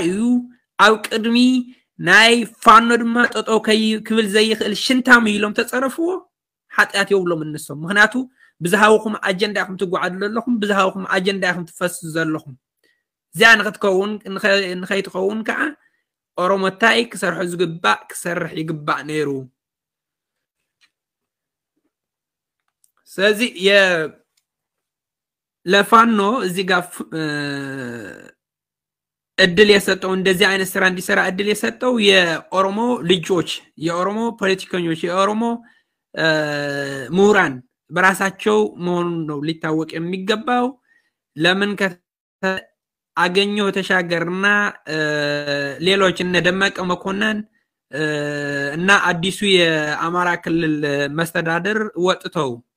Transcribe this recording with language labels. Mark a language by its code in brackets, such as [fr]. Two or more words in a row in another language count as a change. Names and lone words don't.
[ti] እዩ ኣብ ቅድሚ ናይ ፋኖ ድማ ጠጠው ክብል ዘይኽእል ሽንታም ኢሎም ተፀረፍዎ ሓጢኣት የብሎም እንሶም ምክንያቱ ብዝሃውኩም ኣጀንዳ ኢኹም ትጓዓዱ ዘለኹም ብዝሃውኩም ኣጀንዳ ኢኹም ትፈስሱ ዘለኹም እዚኣ ንኽትከውን ንኸይትኸውን ከዓ ኦሮሞ እንታይ ክሰርሑ ዝግባእ ክሰርሕ ይግባእ ነይሩ ስለዚ [am] ለፋኖ እዚህ ጋር እድል የሰጠው እንደዚህ አይነት ስራ እንዲሰራ እድል የሰጠው የኦሮሞ ልጆች የኦሮሞ ፖለቲከኞች የኦሮሞ ምሁራን በራሳቸው መሆኑን ነው ሊታወቅ የሚገባው ለምን አገኘሁ ተሻገርና ሌሎች እነ ደመቀ መኮንን እና አዲሱ የአማራ ክልል መስተዳድር ወጥተው